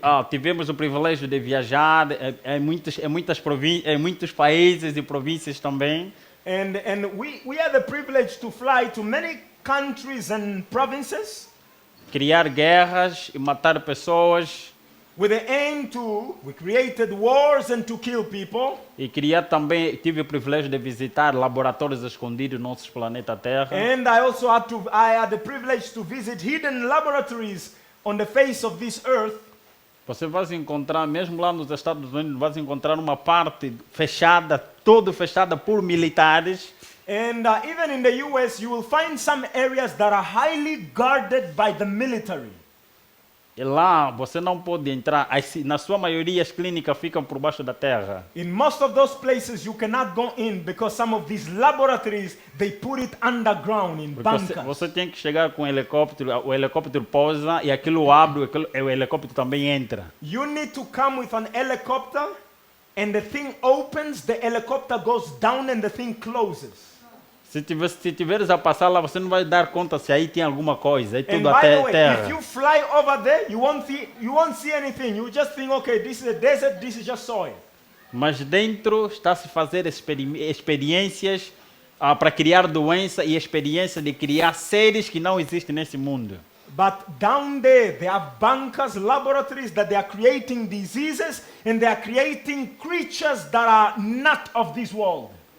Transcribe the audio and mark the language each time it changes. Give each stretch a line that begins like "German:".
Portuguese: Tivemos o privilégio de viajar em muitos países e províncias também.
English: And we had the privilege to fly to many countries and provinces.
Portuguese: Criar guerras e matar pessoas.
English: With the aim we created wars and to kill people.
Portuguese: E tive o privilégio de visitar laboratórios escondidos no nosso planeta Terra.
English: And I had the privilege to visit hidden laboratories on the face of this earth.
Portuguese: Você vai encontrar, mesmo lá nos Estados Unidos, vai encontrar uma parte fechada, toda fechada por militares.
English: And even in the US, you will find some areas that are highly guarded by the military.
Portuguese: E lá você não pode entrar. Na sua maioria as clínicas ficam por baixo da terra.
English: In most of those places you cannot go in because some of these laboratories they put it underground in bunkers.
Portuguese: Você tem que chegar com o helicóptero pousa e aquilo abre, o helicóptero também entra.
English: You need to come with an helicopter and the thing opens, the helicopter goes down and the thing closes.
Portuguese: Se tiveres a passar lá, você não vai dar conta se aí tem alguma coisa. É
English: And
Portuguese: tudo
English: by the
Portuguese: até
English: way,
Portuguese: terra.
English: if you fly over there, you won't see anything. You just think, okay, this is a desert, this is just soil.
Portuguese: Mas dentro está-se a fazer experiências para criar doença e experiência de criar seres que não existem nesse mundo.
English: But down there, they have bunkers, laboratories that they are creating diseases and they are creating creatures that are not of this world.